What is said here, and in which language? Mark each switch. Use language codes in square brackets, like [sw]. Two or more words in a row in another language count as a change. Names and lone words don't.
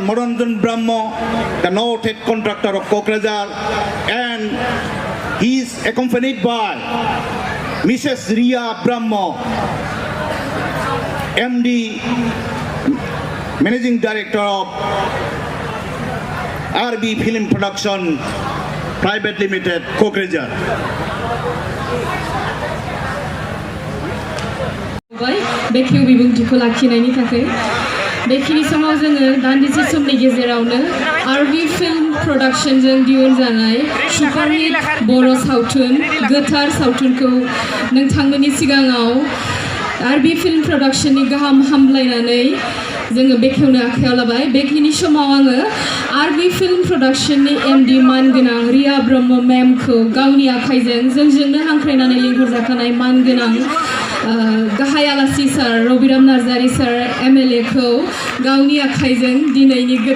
[en] Moranjan Brahmo, the noted contractor of Kokrajhar, and he is accompanied by Mrs. Ria Brahmo, MD, Managing Director of RB Film Production Private Limited, Kokrajhar. [brx] बेखेव बिबुंथिखौ लाखिनायनि थाखाय बेखिनि समाव जोङो दान्दिसे समनि गेजेरावनो आरबी फिल्म प्रडाक्शनजों दिहुनजानाय सुपारहिट बर' सावथुन गोथार सावथुनखौ नोंथांमोननि सिगाङाव आरबी फिल्म प्रडाक्शननि गाहाम हामलायनानै जोङो बेखेवनो आखायाव लाबाय बेखिनि समाव आङो आरबी फिल्म प्रडाक्शननि एमडी मानगोनां रिया ब्रह्म मेमखौ गावनि आखाइजों जोंजोंनो हांख्रायनानै लिंहरजाखानाय मानगोनां गाहाय आलासि सार रबिराम नार्जारी सार एमएलए खौ गावनि आखाइजों दिनैनि